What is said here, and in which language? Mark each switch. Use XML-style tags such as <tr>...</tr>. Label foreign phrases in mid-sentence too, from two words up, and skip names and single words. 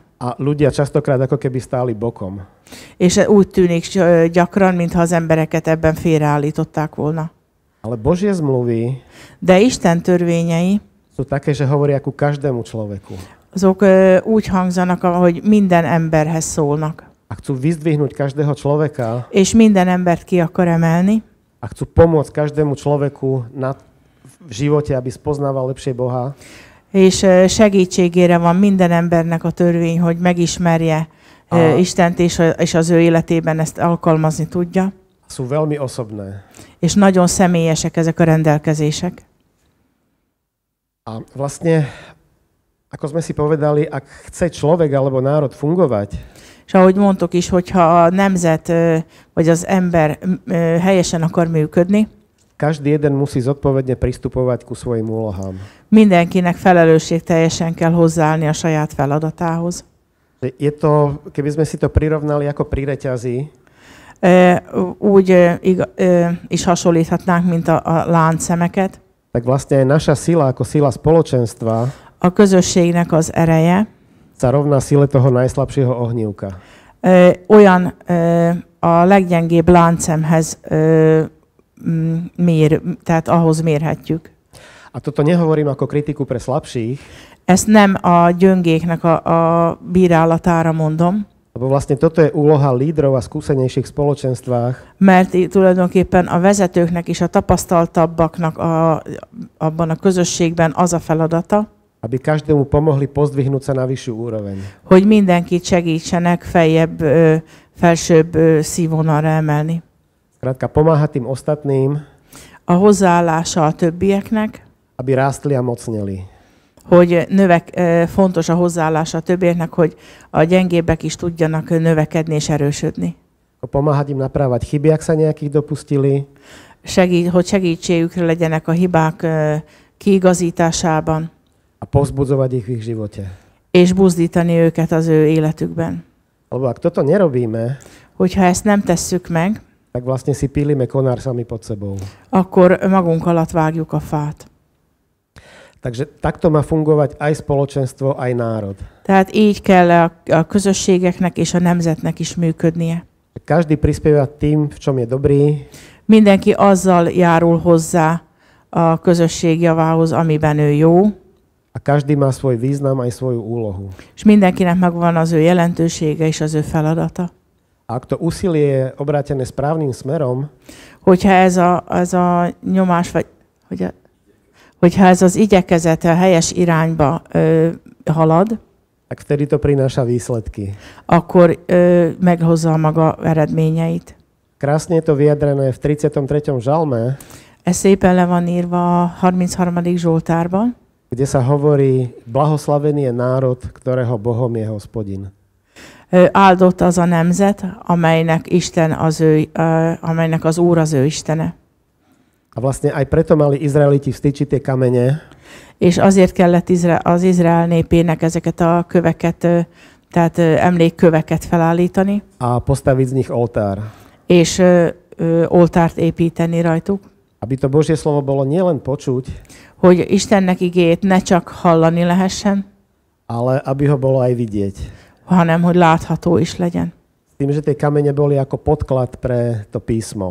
<sk>A ľudia častokrát ako keby stáli bokom.</sk> <hu>És úgy tűnik gyakran, mintha az embereket ebben félreállították volna.</hu> <sk>Ale Božie zmluvy</sk> <hu>de Isten törvényei</hu> <sk>sú také, že hovoria ku každému človeku.</sk> <hu>Azok úgy hangzanak, hogy minden emberhez szólnak.</hu> <sk>A chcú vyzdvihnúť každého človeka.</sk> <hu>És minden embert ki akar emelni.</hu> <sk>A chcú pomôcť každému človeku v živote, aby spoznával lepšie Boha.</sk> <hu>És segítségére van minden embernek a törvény, hogy megismerje Istent, és az ő életében ezt alkalmazni tudja.</hu> <sk>Sú veľmi osobné.</sk> <hu>És nagyon személyesek ezek a rendelkezések.</hu> <sk>A vlastne, ako sme si povedali, ak chce človek alebo národ fungovať,</sk> <hu>és ahogy mondtuk is, hogyha a nemzet vagy az ember helyesen akar működni,</hu> <sk>každý jeden musí zodpovedne pristupovať ku svojim úlohám.</sk> <hu>Mindenkinek felelősségteljesen kell hozzáállni a saját feladatához.</hu> <sk>Je to, keby sme si to prirovnali ako pri reťazi,</sk> <hu>úgy is hasonlíthatnánk, mint a láncszemeket.</hu> <sk>Tak vlastne aj naša sila ako sila spoločenstva</sk> <hu>a közösségnek az ereje</hu> <sk>sa rovná sile toho najslabšieho ohnívka.</sk> <hu>Olyan a leggyengébb láncszemhez tehát ahhoz mérhetjük.</hu> <sk>A toto nehovorím ako kritiku pre slabších.</sk> <hu>Ezt nem a gyöngéknek a bírálatára mondom.</hu> <sk>Lebo vlastne toto je úloha lídrov a skúsenejších spoločenstvách.</sk> <hu>Mert tulajdonképpen a vezetőknek és a tapasztaltabbaknak abban a közösségben az a feladata,</hu> <sk>aby každému pomohli pozdvihnúť sa na vyššiu úroveň.</sk> <hu>Hogy mindenkit segítsenek felsőbb színvonalra emelni.</hu> <sk>Skrátka pomáhať tým ostatným,</sk> <hu>a hozzáállása a többieknek,</hu> <sk>aby rástli a mocneli.</sk> <hu>Hogy fontos a hozzáállása a többieknek, hogy a gyengébbek is tudjanak növekedni és erősödni.</hu> <sk>Pomáhať im naprávať chyby, ak sa nejakých dopustili.</sk> <hu>Hogy segítségükre legyenek a hibák kiigazításában.</hu> <sk>A povzbudzovať ich v ich živote.</sk> <hu>És buzdítani őket az ő életükben.</hu> <sk>Lebo ak toto nerobíme,</sk> <hu>Hogyha ezt nem tesszük meg,</hu> <sk>tak vlastne si pílime konár sami pod sebou.</sk> <hu>akkor magunk alatt vágjuk a fát.</hu> <sk>Takže takto má fungovať aj spoločenstvo, aj národ.</sk> <hu>Tehát így kell a közösségeknek és a nemzetnek is működnie.</hu> <sk>Každý prispieva tým, v čom je dobrý.</sk> <hu>Mindenki azzal járul hozzá a közösség javához, amiben ő jó,</hu> <sk>A každý má svoj význam aj svoju úlohu.</sk> <hu>és mindenkinek megvan az ő jelentősége és az ő feladata.</hu> <sk>A ak to úsilie je obrátené správnym smerom,</sk> <hu>Hogyha ez a nyomás, vagy hogyha ez az igyekezet a helyes irányba halad,</hu> <sk>tak vtedy to prináša výsledky.</sk> <hu>akkor meghozza a maga eredményeit.</hu> <sk>Krásne je to vyjadrené v 33. žalme,</sk> <hu>Ez szépen le van írva a 33. Zsoltárban,</hu> <sk>kde sa hovorí, blahoslavený je národ, ktorého Bohom je Hospodin.</sk> <hu>Áldott az a nemzet, amelynek az Úr az ő Istene.</hu> <sk>A vlastne aj preto mali Izraeliti vstýčiť tie kamene,</sk> <hu>És azért kellett az Izrael népének ezeket a köveket, tehát emlékköveket felállítani,</hu> <sk>a postaviť z nich oltár.</sk> <hu>és oltárt építeni rajtuk,</hu> <sk>Aby to Božie slovo bolo nielen počuť,</sk> <hu>hogy Istennek igéjét ne csak hallani lehessen,</hu> <sk>ale aby ho bolo aj vidieť.</sk> <hu>hanem hogy látható is legyen.</hu> <sk>S tým, že tie kamene boli ako podklad pre to písmo.</sk>